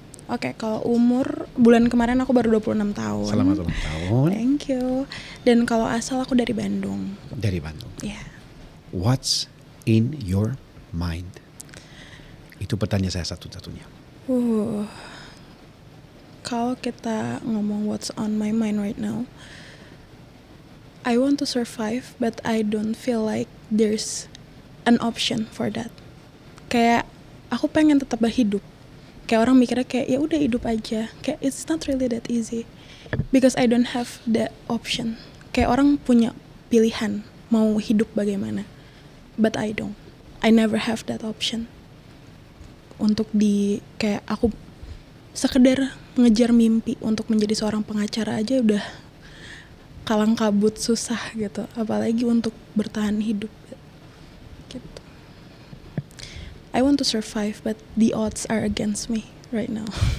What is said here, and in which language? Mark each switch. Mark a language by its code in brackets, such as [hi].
[id] Oke, kalau umur bulan kemarin aku baru 26 tahun. Selamat ulang tahun. [en] Thank you. [id] Dan kalau asal aku dari Bandung. Dari Bandung. Ya. [en] What's in your mind? [id] Itu pertanyaan saya satu-satunya. Kalau kita ngomong [en] what's on my mind right now, I want to survive, but I don't feel like there's an option for that. [id] Kayak aku pengen tetap hidup. Kayak orang mikirnya kayak ya udah hidup aja. Kayak [en] it's not really that easy because I don't have that option. [id] Kayak orang punya pilihan mau hidup bagaimana, [en] but I don't. I never have that option. [id] Untuk kayak aku sekedar ngejar mimpi untuk menjadi seorang pengacara aja udah kalang kabut susah gitu, apalagi untuk bertahan hidup gitu. [en] I want to survive but the odds are against me right now.